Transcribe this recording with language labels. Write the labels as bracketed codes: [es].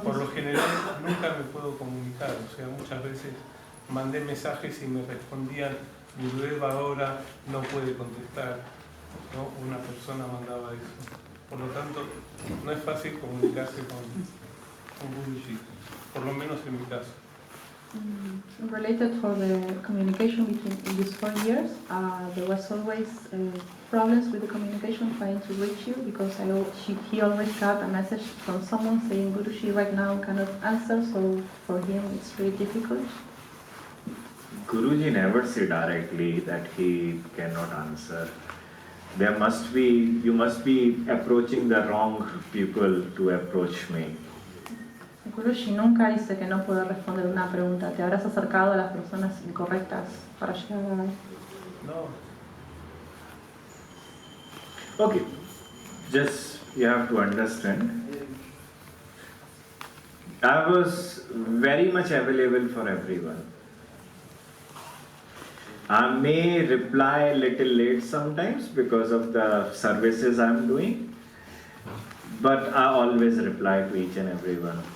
[es] Por lo general nunca me puedo comunicar, o sea, muchas veces mandé mensajes y me respondían, Gurudev ahora no puede contestar, ¿no? Una persona mandaba eso. Por lo tanto, no es fácil comunicarse con Guruji, por lo menos en mi caso. [en] Related for the communication between in these 4 years, there was always problems with the communication trying to reach you because he always got a message from someone saying Guruji right now cannot answer, so for him it's very difficult. Guruji never say directly that he cannot answer. You must be approaching the wrong people to approach me. [es] Guruji nunca dice que no puede responder una pregunta. Te habrás acercado a las personas incorrectas para llegar a él. [en] No. Okay, just you have to understand. I was very much available for everyone. I may reply a little late sometimes because of the services I'm doing, but I always reply to each and everyone.